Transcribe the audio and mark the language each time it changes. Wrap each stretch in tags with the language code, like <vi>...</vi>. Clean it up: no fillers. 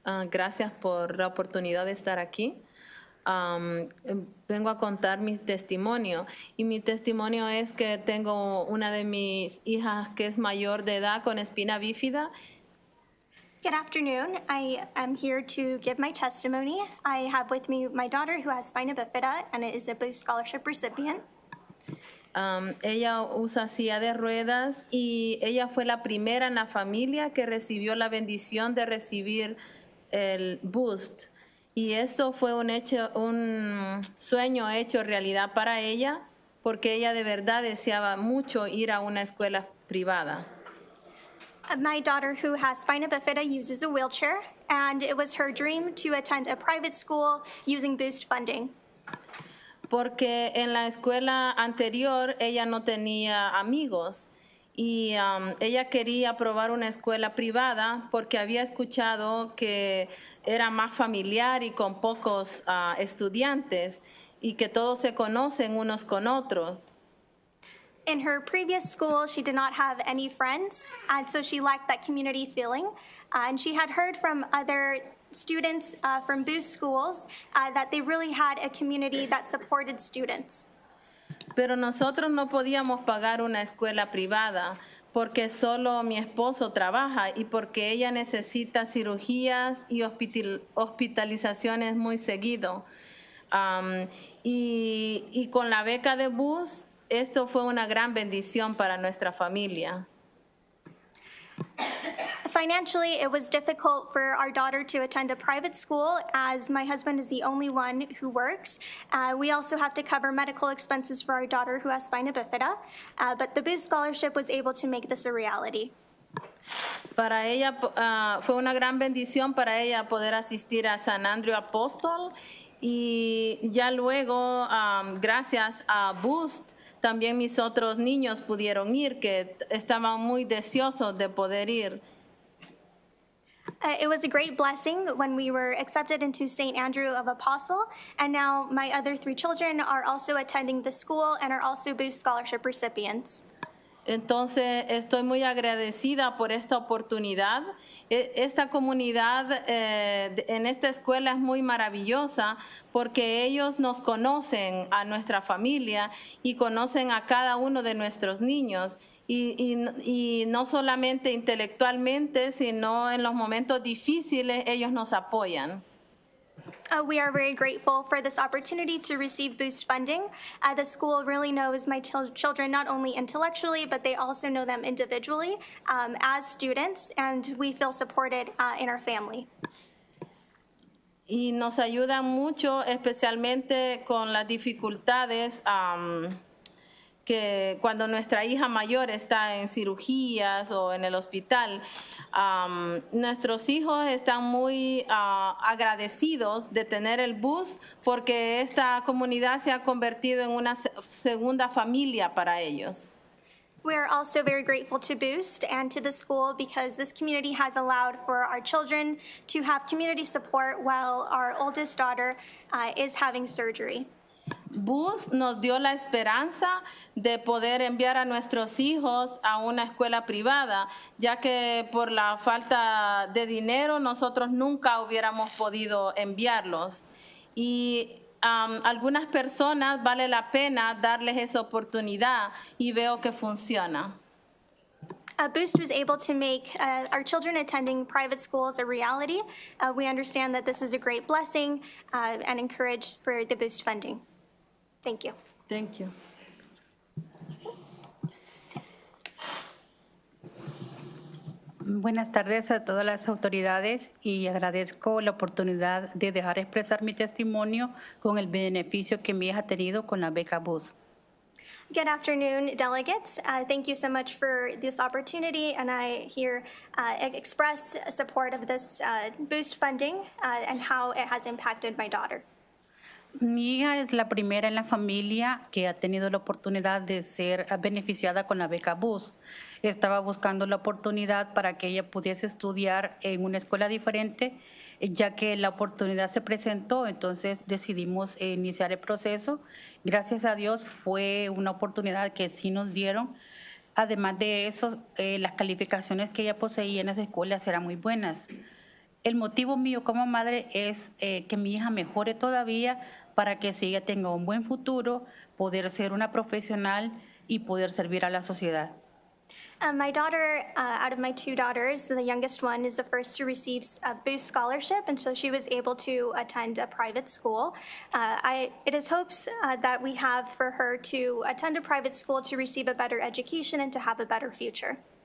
<es>Gracias por la oportunidad de estar aquí. Vengo a contar mi testimonio y mi testimonio es que tengo una de mis hijas que es mayor de edad con espina bífida.</es> <en>Good afternoon. I am here to give my testimony. I have with me my daughter who has spina bifida and is a Boost Scholarship recipient.</en> <es>Ella usa silla de ruedas y ella fue la primera en la familia que recibió la bendición de recibir el Boost. Y eso fue un sueño hecho realidad para ella porque ella de verdad deseaba mucho ir a una escuela privada.</es> <en>My daughter who has spina bifida uses a wheelchair, and it was her dream to attend a private school using Boost funding.</en> <es>Porque en la escuela anterior ella no tenía amigos y ella quería probar una escuela privada porque había escuchado que era más familiar y con pocos estudiantes y que todos se conocen unos con otros.</es> <en>In her previous school, she did not have any friends, and so she lacked that community feeling. And she had heard from other students from Boost schools that they really had a community that supported students.</en> <es>Pero nosotros no podíamos pagar una escuela privada porque solo mi esposo trabaja y porque ella necesita cirugías y hospitalizaciones muy seguido. Y con la beca de Boost, esto fue una gran bendición para nuestra familia.</es> <en>Financially, it was difficult for our daughter to attend a private school as my husband is the only one who works. We also have to cover medical expenses for our daughter who has spina bifida, but the Boost Scholarship was able to make this a reality.</en> <es>Para ella fue una gran bendición para ella poder asistir a San Andrew Apóstol y ya luego, gracias a Boost, también mis otros niños pudieron ir, que estaban muy deseosos de poder ir.</es> <en>It was a great blessing when we were accepted into St. Andrew of Apostle, and now my other three children are also attending the school and are also Boost Scholarship recipients.</en> <es>Entonces, estoy muy agradecida por esta oportunidad. Esta comunidad en esta escuela es muy maravillosa porque ellos nos conocen a nuestra familia y conocen a cada uno de nuestros niños y no solamente intelectualmente, sino en los momentos difíciles ellos nos apoyan.</es> <en>We are very grateful for this opportunity to receive boost funding. The school really knows my children not only intellectually, but they also know them individually as students, and we feel supported in our family.</en> <es>Y nos ayudan mucho, especialmente con las dificultades que cuando nuestra hija mayor está en cirugías o en el hospital, nuestros hijos están muy agradecidos de tener el bus porque esta comunidad se ha convertido en una segunda familia para ellos.</es> <en>We are also very grateful to Boost and to the school because this community has allowed for our children to have community support while our oldest daughter is having surgery.</en> <es>Boost nos dio la esperanza de poder enviar a nuestros hijos a una escuela privada, ya que por la falta de dinero nosotros nunca hubiéramos podido enviarlos. Y algunas personas vale la pena darles esa oportunidad y veo que funciona.</es> <en>Boost was able to make our children attending private schools a reality. We understand that this is a great blessing and encourage for the Boost funding. Thank you. Thank you.</en> <es>Buenas tardes a todas las autoridades y agradezco la oportunidad de dejar expresar mi testimonio con el beneficio que mi hija ha tenido con la beca BUS.</es> <en>Good afternoon, delegates. Thank you so much for this opportunity, and I here express support of this Boost funding and how it has impacted my daughter.</en> <es>Mi hija es la primera en la familia que ha tenido la oportunidad de ser beneficiada con la beca BUS. Estaba buscando la oportunidad para que ella pudiese estudiar en una escuela diferente, ya que la oportunidad se presentó, entonces decidimos iniciar el proceso. Gracias a Dios fue una oportunidad que sí nos dieron. Además de eso, las calificaciones que ella poseía en las escuelas eran muy buenas. El motivo mío como madre es que mi hija mejore todavía para que si ella tenga un buen futuro, poder ser una profesional y poder servir a la sociedad.</es> <en>My daughter, out of my two daughters, the youngest one is the first to receive a Boost scholarship, and so she was able to attend a private school. It is hopes that we have for her to attend a private school to receive a better education and to have a better future.</en>